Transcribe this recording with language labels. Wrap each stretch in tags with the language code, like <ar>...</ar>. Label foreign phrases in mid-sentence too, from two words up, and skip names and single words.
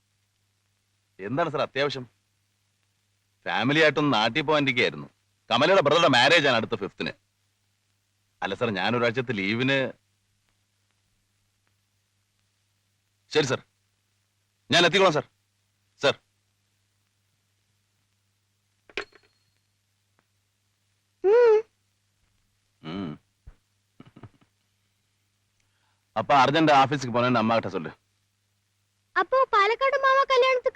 <ml>എന്താണ് സാർ അത്യാവശ്യം? ഫാമിലി ആയിട്ടൊന്ന് നാട്ടിൽ പോകാനിരിക്കുകയായിരുന്നു. കമലയുടെ ബ്രദറുടെ മാരേജ് ആണ് അടുത്ത 5th. അല്ല സാർ, ഞാനൊരാഴ്ചത്തെ ലീവിന്. ശരി സാർ, ഞാൻ എത്തിക്കോളാം സാർ. സാർ,</ml> <ta>அப்ப அர்ஜென்ட் ஆபீஸ்க்கு போனேன்னு அம்மா கிட்ட சொல்லு. அப்போ பாலக்காடு மாமா கல்யாணத்துக்கு</ta>